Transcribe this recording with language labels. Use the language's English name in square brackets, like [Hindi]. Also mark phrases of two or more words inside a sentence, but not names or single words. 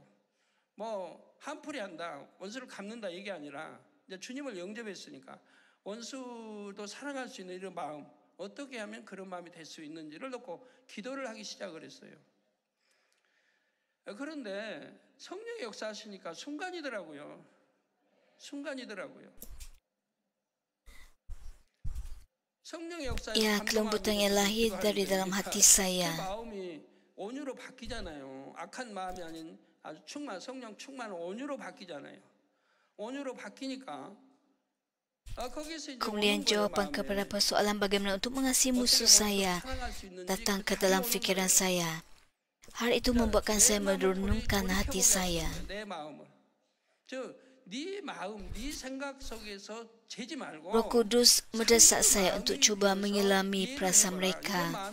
[Korean] 뭐 한풀이 한다 원수를 갚는다 이게 아니라 이제 주님을 영접했으니까 원수도 사랑할 수 있는 이런 마음 어떻게 하면 그런 마음이 될 수 있는지를 놓고 기도를 하기 시작을 했어요. 그런데 성령의 역사하시니까 순간이더라고요. [Malay] Ya, kelembutan yang lahir dari dalam hati saya. [Korean] 마음이 온유로 바뀌잖아요. 악한 마음이 아닌 아주 성령 충만 온유로 바뀌잖아요. 온유로 바뀌니까 [Malay] Kemudian jawapan kepada persoalan bagaimana untuk mengasihi musuh saya datang ke dalam fikiran saya. Hal itu membuatkan saya merenungkan hati saya. Roh Kudus mendesak saya untuk cuba menyelami perasaan mereka.